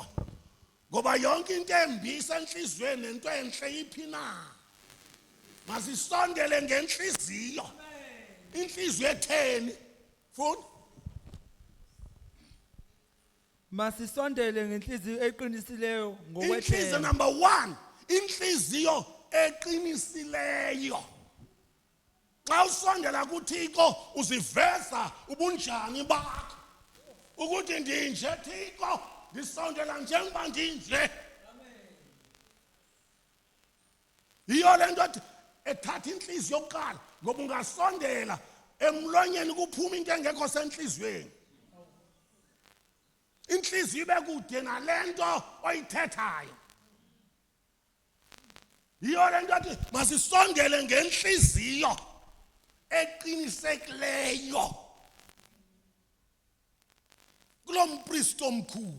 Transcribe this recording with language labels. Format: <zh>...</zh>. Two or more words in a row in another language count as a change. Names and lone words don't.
<zu>Ngoba yonke into embi isenhlizweni nento enhle iphi na. Masisondele ngenhliziyo.</zu> <xh>Inhliziyo etheni? Futhi Masisondele ngenhliziyo eqinisileyo inhliziyo ngokwethemba.</xh> <en>number 1.</en> <xh>Inhliziyo eqinisileyo. Xa usondela kuThixo uziveza ubunjani bakho. Ukuthi ndinje Thixo, ndisondela njengoba ndinje. Yiyo le nto ethatha inhliziyo yokuqala ngoba ungasondela emlonyeni kuphuma into engekho senhliziyweni. Inhliziyo ibe kude nalento oyithethayo. Yiyo le nto ethi masisondele ngenhliziyo eqinisekileyo kulo mpristi omkhulu.</xh>